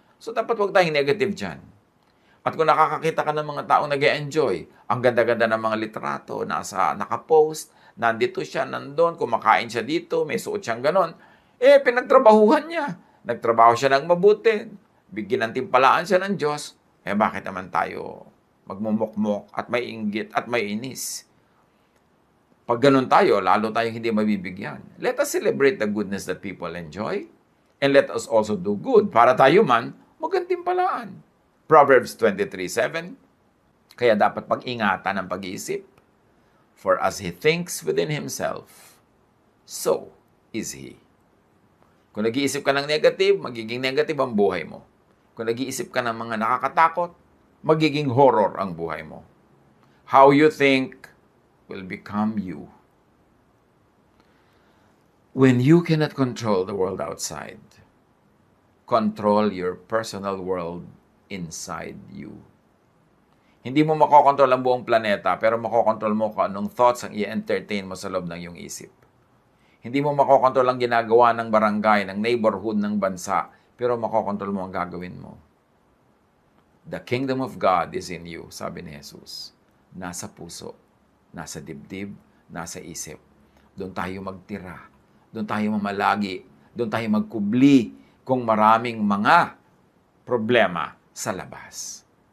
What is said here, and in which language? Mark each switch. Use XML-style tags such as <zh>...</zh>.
<tl>So dapat huwag tayong negative dyan. At kung nakakakita ka ng mga taong nag-e-enjoy, ang ganda-ganda ng mga litrato, nakapost, nandito siya, nandun, kumakain siya dito, may suot siyang ganon, pinagtrabahuhan niya. Nagtrabaho siya ng mabuti, bigyan ng timpalaan siya ng Diyos, bakit naman tayo magmumukmok at may inggit at may inis? Pag ganun tayo, lalo tayong hindi mabibigyan.</tl> <en>Let us celebrate the goodness that people enjoy, and let us also do good</en> <tl>para tayo man magantimpalaan. Proverbs 23:7. Kaya dapat pag-ingatan ang pag-iisip.</tl> <en>For as he thinks within himself, so is he.</en> <tl>Kung nag-iisip ka ng negative, magiging negative ang buhay mo. Kung nag-iisip ka ng mga nakakatakot, magiging horror ang buhay mo.</tl> <en>How you think will become you. When you cannot control the world outside, control your personal world inside you.</en> <tl>Hindi mo makokontrol ang buong planeta, pero makokontrol mo kung anong thoughts ang i-entertain mo sa loob ng iyong isip. Hindi mo makokontrol ang ginagawa ng barangay, ng neighborhood, ng bansa, pero makokontrol mo ang gagawin mo.</tl> <en>The kingdom of God is in you,</en> <tl>sabi ni Jesus. Nasa puso, nasa dibdib, nasa isip. Doon tayo magtira, doon tayo mamalagi, doon tayo magkubli kung maraming mga problema sa labas.</tl>